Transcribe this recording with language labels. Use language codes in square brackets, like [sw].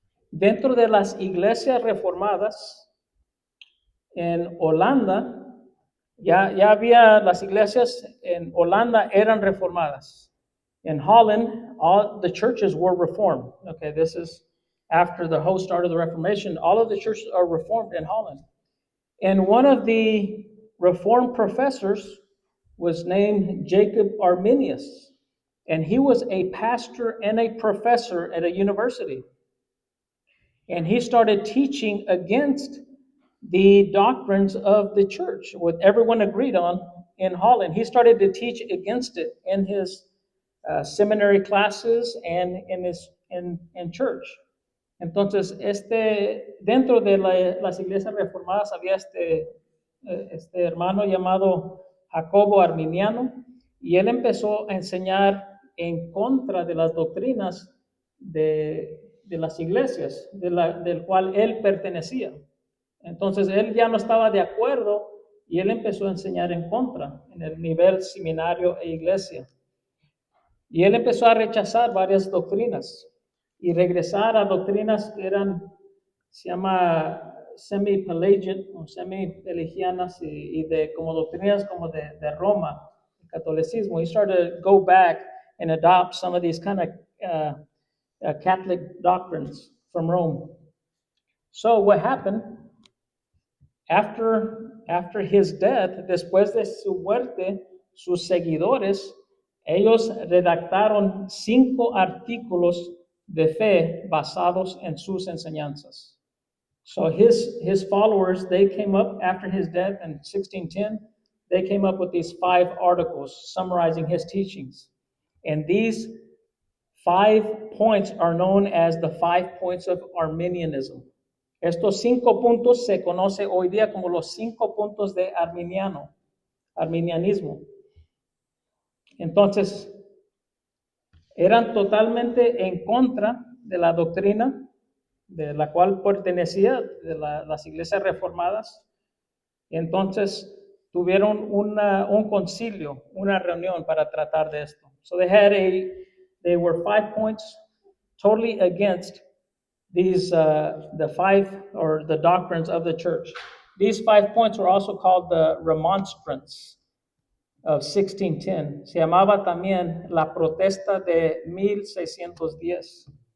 [es] Dentro de las iglesias reformadas en Holanda, ya había las iglesias en Holanda eran reformadas. [en] In Holland, all the churches were reformed. Okay, this is after the whole start of the Reformation. All of the churches are reformed in Holland. And one of the Reformed professors was named Jacob Arminius. And he was a pastor and a professor at a university. And he started teaching against the doctrines of the church, what everyone agreed on in Holland. He started to teach against it in his seminary classes and in church. [es] Entonces, dentro de las iglesias reformadas había este hermano llamado Jacobo Arminiano, y él empezó a enseñar en contra de las doctrinas de las iglesias del cual él pertenecía. Entonces él ya no estaba de acuerdo y él empezó a enseñar en contra en el nivel seminario e iglesia. Y él empezó a rechazar varias doctrinas y regresar a doctrinas que se llama semi-pelagian o semi-pelagianas y de como doctrinas como de Roma, el catolicismo. [en] He started to go back and adopt some of these kind of Catholic doctrines from Rome. So what happened after his death, [es] después de su muerte, sus seguidores, ellos redactaron 5 artículos de fe basados en sus enseñanzas. [en] So his followers, they came up after his death in 1610, they came up with these 5 articles summarizing his teachings. And these 5 points are known as the 5 points of Arminianism. [es] Estos 5 puntos se conoce hoy día como los 5 puntos de arminianismo. Entonces, eran totalmente en contra de la doctrina de la cual pertenecía de las iglesias reformadas. Entonces, tuvieron un concilio, una reunión para tratar de esto. [en] So they were 5 points totally against these the 5 or the doctrines of the church. These 5 points were also called the Remonstrance of 1610. [es] Se llamaba también la protesta de 1610.